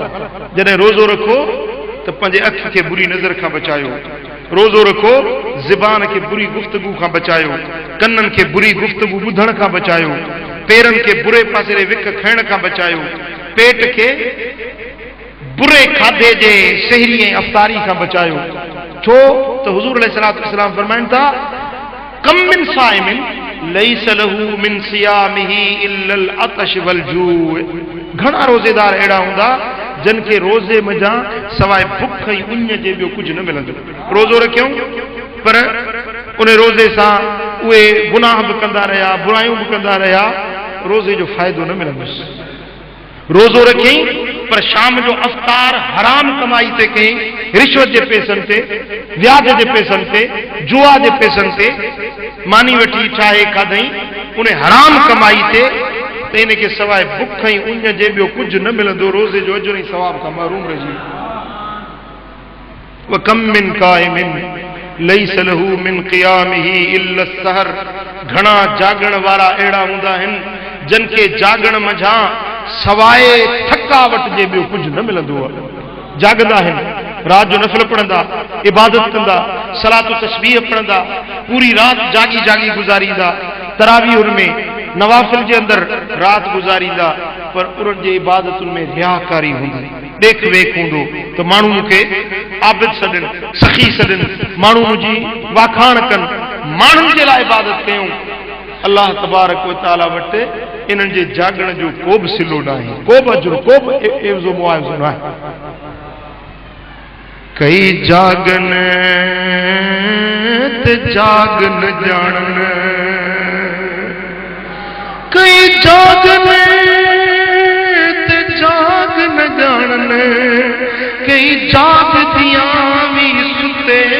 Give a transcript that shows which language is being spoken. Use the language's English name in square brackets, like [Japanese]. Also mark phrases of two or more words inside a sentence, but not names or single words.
[Sindhi] जॾहिं रोज़ो रखो त पंहिंजे अख खे बुरी नज़र खां बचायो, रोज़ो रखो ज़बान खे बुरी गुफ़्तगू खां बचायो, कननि खे बुरी गुफ़्तगू ॿुधण खां बचायो, पेरनि खे बुरे पासे ॾे विक खणण खां बचायो, पेट खे बुरे खाधे जे सहरी ऐं अफ़तारी खां बचायो। छो त हुज़ूर अलैहिस्सलातु वस्सलाम फरमाइनि था [Arabic] كم من صائم ليس له من صيامه إلا العطش والجوع. [Sindhi] घणा रोज़ेदार अहिड़ा हूंदा जिन खे रोज़े मज़ा सवाइ बुख ऐं उञ जे ॿियो कुझु न मिलंदो। रोज़ो रखियऊं पर उन रोज़े सां उहे गुनाह बि कंदा रहिया, बुरायूं बि कंदा रहिया, रोज़े जो फ़ाइदो न मिलंदुसि। रोज़ो रखियईं पर शाम जो अफ़्तार हराम कमाई ते कयईं, रिश्वत जे पैसनि ते, व्याज जे पैसनि ते, जुआ जे पैसनि ते मानी वठी ठाहे खाधई, उन हराम कमाई ते, त इनखे सवाइ बुख ऐं उञ जे ॿियो कुझु न मिलंदो। रोज़े जो अजर ऐं सवाब खां महरूम रहिजी। [Arabic] وكم من قائم ليس له من قيامه إلا السهر. [Sindhi] घणा जागण वारा अहिड़ा हूंदा आहिनि जिन खे जागण मंझां सवाइ थकावट जे ॿियो कुझु न मिलंदो आहे। जागंदा आहिनि, रात जो नफ़िल पढ़ंदा, इबादत कंदा, सलात तस्बीह पढ़ंदा, पूरी रात जागी जागी गुज़ारींदा, तरावीह में नवाफिल जे अंदर रात गुज़ारींदा, पर उन्हनि जे इबादतुनि में रियाकारी हूंदी, ॾेख वेख हूंदो त माण्हू मूंखे आबिद सॾनि, सखी सॾनि, माण्हू मुंहिंजी वाखाण कनि, माण्हुनि जे लाइ इबादत कयूं। अल्लाह तबारक व तआला वटि इन्हनि जे जागण जो को बि सिलो न आहे, को बि अजुर, को बि एवज़ो मुआवज़ो न आहे। कई जागन ते जाग न ॼाणन, कई जागन ते जाग न ॼाणन, कई जागदियां भी सुते